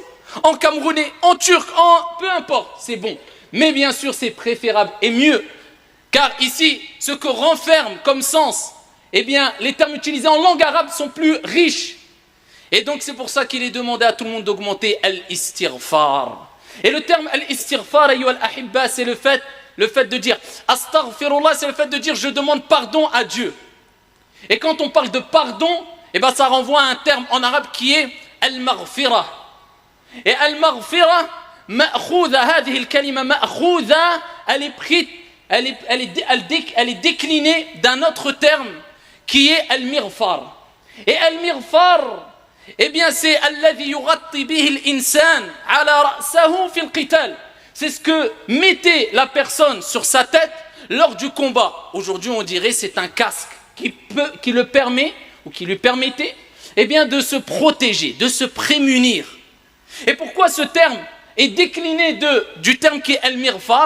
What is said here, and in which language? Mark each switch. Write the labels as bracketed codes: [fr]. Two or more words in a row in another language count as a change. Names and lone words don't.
[fr] En camerounais, en turc, peu importe, c'est bon. Mais bien sûr c'est préférable et mieux. Car ici, ce que renferme comme sens, eh bien, les termes utilisés en langue arabe sont plus riches. Et donc, c'est pour ça qu'il est demandé à tout le monde d'augmenter al-istighfar. Et le terme al-istighfar, [ar] أيها الأحبة, [fr] c'est le fait de dire astaghfirullah, c'est le fait de dire je demande pardon à Dieu. Et quand on parle de pardon, eh bien, ça renvoie à un terme en arabe qui est al-maghfira. [ar] Et المغفرة مأخوذة هذه الكلمة مأخوذة, [fr] elle est prise. Elle est déclinée d'un autre terme qui est al-mighfar. [ar] Et al-mighfar, [fr] eh bien c'est [ar] الذي يغطي به الإنسان على رأسه في القتال. [fr] C'est ce que mettait la personne sur sa tête lors du combat. Aujourd'hui on dirait c'est un casque qui le permet ou qui lui permettait eh bien de se protéger, de se prémunir. Et pourquoi ce terme est décliné du terme qui est al-mighfar?